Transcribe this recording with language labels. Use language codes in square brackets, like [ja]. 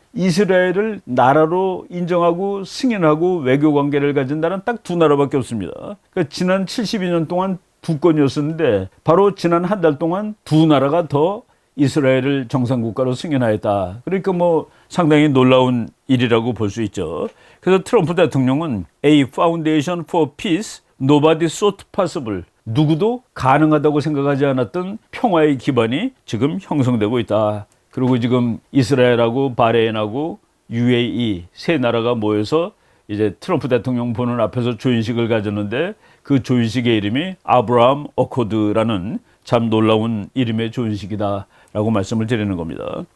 [ko] 이스라엘을 나라로 인정하고 승인하고 외교 관계를 가진 나라는 딱 두 나라밖에 없습니다. 그러니까 지난 72년 동안 두 건이었었는데 바로 지난 한 달 동안 두 나라가 더 이스라엘을 정상국가로 승인하였다. 그러니까 뭐 상당히 놀라운 일이라고 볼 수 있죠. 그래서 트럼프 대통령은 [en] A foundation for peace nobody thought possible. [ko] 누구도 가능하다고 생각하지 않았던 평화의 기반이 지금 형성되고 있다. 그리고 지금 이스라엘하고 바레인하고 UAE 세 나라가 모여서 이제 트럼프 대통령 보는 앞에서 조인식을 가졌는데 그 조인식의 이름이 아브라함 어코드라는 참 놀라운 이름의 조인식이다라고 말씀을 드리는 겁니다.